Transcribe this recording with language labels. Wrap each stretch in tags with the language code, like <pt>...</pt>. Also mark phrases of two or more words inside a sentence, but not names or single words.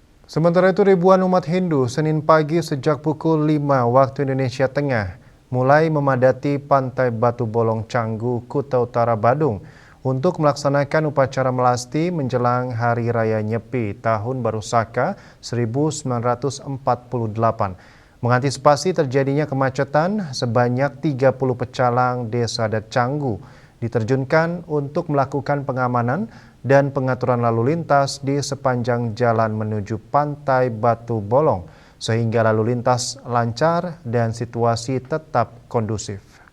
<id>Sementara itu ribuan umat Hindu Senin pagi sejak pukul 5 waktu Indonesia Tengah mulai memadati Pantai Batu Bolong Canggu, Kuta Utara, Badung untuk melaksanakan upacara melasti menjelang Hari Raya Nyepi Tahun Baru Saka 1948. Mengantisipasi terjadinya kemacetan, sebanyak 30 pecalang Desa Adat Canggu diterjunkan untuk melakukan pengamanan dan pengaturan lalu lintas di sepanjang jalan menuju Pantai Batu Bolong, sehingga lalu lintas lancar dan situasi tetap kondusif.</id>